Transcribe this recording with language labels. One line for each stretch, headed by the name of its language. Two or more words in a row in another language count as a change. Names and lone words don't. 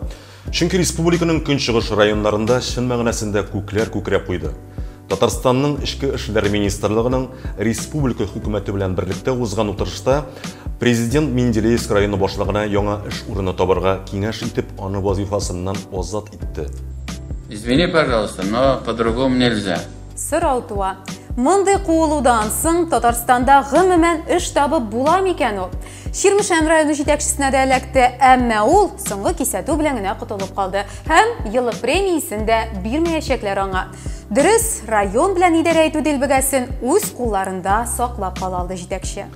Tatar: Чөнки республиканың көнчыгыш районнарында чын мәгънәсендә күкләр күкрәп куйды. Татарстанның Ичке эшләр министрлыгының республика хөкүмәте белән берлектә узган утырышта президент Менделеевск районы башлыгына яңа эш урыны табарга киңәш итеп, аны вазифасыннан азат итте.
Russian: Извини, пожалуйста, но по-другому нельзя.
Tatar: Сорау туа. Мондый куылудан соң Татарстанда гомумән эш табып була микән ул? Чирмешән районы җитәкчесенә дә эләкте, әмма ул соңгы кисәтү белән генә котылып калды һәм еллык премиясын дә бирмәячәкләр аңа. Дөрес, район белән идарә итү дилбегәсен үз кулларында саклап кала алды җитәкче.